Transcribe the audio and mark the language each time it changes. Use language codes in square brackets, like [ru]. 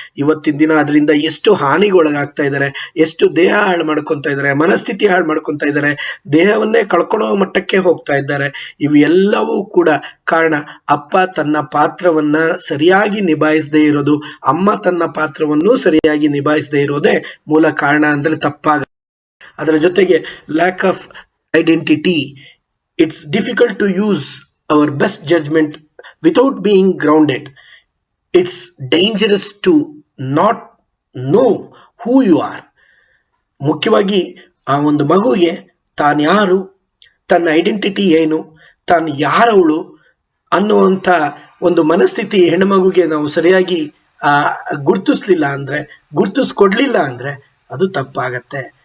[kn] ಇವತ್ತಿನ ದಿನ ಅದರಿಂದ ಎಷ್ಟು ಹಾನಿಗೊಳಗಾಗ್ತಾ ಇದ್ದಾರೆ, ಎಷ್ಟು ದೇಹ ಹಾಳು ಮಾಡ್ಕೊತಾ ಇದ್ದಾರೆ, ಮನಸ್ಥಿತಿ ಹಾಳು ಮಾಡ್ಕೊತಾ ಇದ್ದಾರೆ, ದೇಹವನ್ನೇ ಕಳ್ಕೊಳ್ಳೋ ಮಟ್ಟಕ್ಕೆ ಹೋಗ್ತಾ ಇದ್ದಾರೆ. ಇವೆಲ್ಲವೂ ಕೂಡ ಕಾರಣ ಅಪ್ಪ ತನ್ನ ಪಾತ್ರವನ್ನ ಸರಿಯಾಗಿ ನಿಭಾಯಿಸದೇ ಇರೋದು, ಅಮ್ಮ ತನ್ನ ಪಾತ್ರವನ್ನು ಸರಿಯಾಗಿ ನಿಭಾಯಿಸದೇ ಇರೋದೇ ಮೂಲ ಕಾರಣ ಅಂದರೆ ತಪ್ಪಾಗ. ಅದರ ಜೊತೆಗೆ [en] Lack of identity. It's difficult to use our best judgment without being grounded. It's dangerous to not know who you are. [kn] ಮುಖ್ಯವಾಗಿ ಆ ಒಂದು ಮಗುವಿಗೆ ತಾನು ಯಾರು, ತನ್ನ ಐಡೆಂಟಿಟಿ ಏನು, ತಾನು ಯಾರವಳು ಅನ್ನುವಂಥ ಒಂದು ಮನಸ್ಥಿತಿ ಹೆಣ್ಣು ಮಗುವಿಗೆ ನಾವು ಸರಿಯಾಗಿ ಗುರುತಿಸ್ಲಿಲ್ಲ ಅಂದರೆ, ಗುರುತಿಸ್ಕೊಡ್ಲಿಲ್ಲ ಅಂದರೆ ಅದು ತಪ್ಪಾಗತ್ತೆ.